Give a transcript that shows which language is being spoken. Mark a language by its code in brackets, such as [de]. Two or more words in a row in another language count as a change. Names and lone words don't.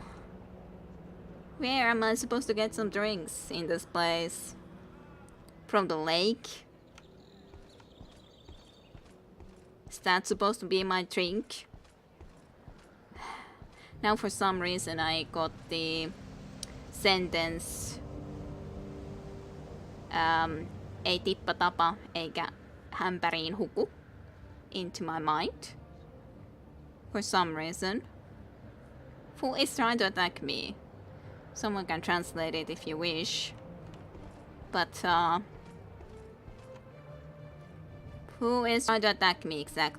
[en] Where am I supposed to get some drinks in this place? From the lake? Is that supposed to be my drink? Now for some reason I got the sentence [fi] ei tippa tapa eikä hämpäriin huku [en] into my mind. For some reason. Who is trying to attack me? Someone can translate it if you wish. But who is trying to attack me exactly?